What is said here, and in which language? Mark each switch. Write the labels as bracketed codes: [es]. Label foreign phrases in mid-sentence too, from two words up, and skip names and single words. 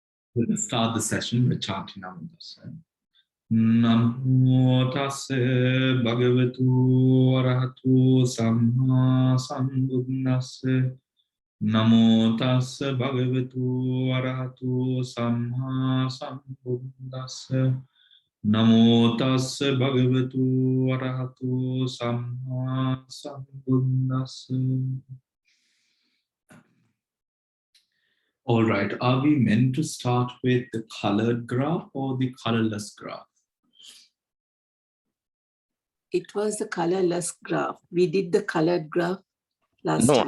[en] We'll start the session with chanting [pi] Namo Tassa. Namo Tassa Bhagavatu Arahatu Samma Sambuddhassa. Namo Tassa Bhagavatu Arahatu Samma Sambuddhassa. Namo Tassa Bhagavatu Arahatu Samma Sambuddhassa. [en] All right, are we meant to start with the colored graph or the colorless graph? It was the colorless graph. We did the colored graph last time.